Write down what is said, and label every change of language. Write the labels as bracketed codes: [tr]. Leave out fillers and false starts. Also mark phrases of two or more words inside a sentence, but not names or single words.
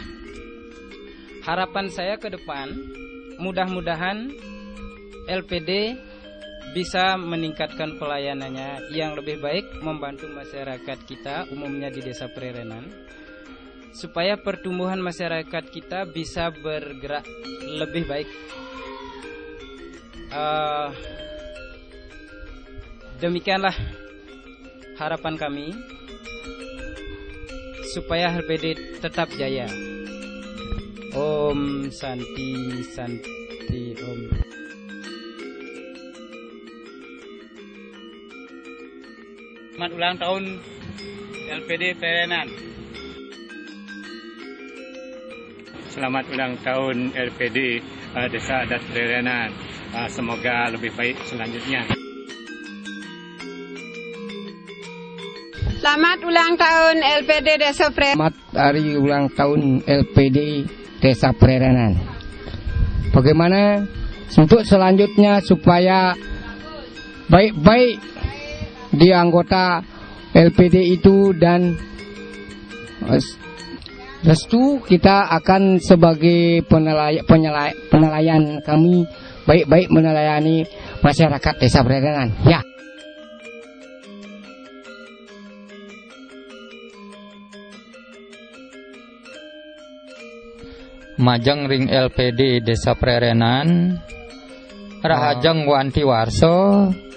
[id] Harapan saya ke depan, mudah-mudahan LPD bisa meningkatkan pelayanannya yang lebih baik, membantu masyarakat kita umumnya di Desa Pererenan, supaya pertumbuhan masyarakat kita bisa bergerak lebih baik. Demikianlah harapan kami, supaya LPD tetap jaya. [sa] Om Santi Santi Om. [id] Selamat ulang tahun LPD Pererenan. Selamat ulang tahun LPD Desa Adat Pererenan. Semoga lebih baik selanjutnya. Selamat ulang tahun LPD Desa Pererenan. Selamat hari ulang tahun LPD Desa Pererenan. Bagaimana untuk selanjutnya supaya baik-baik di anggota LPD itu, dan restu kita akan sebagai penelayan kami baik-baik menelayani masyarakat Desa Pererenan. Ya. [ban] Majeng ring LPD Desa Pererenan, rahajeng wanti warso,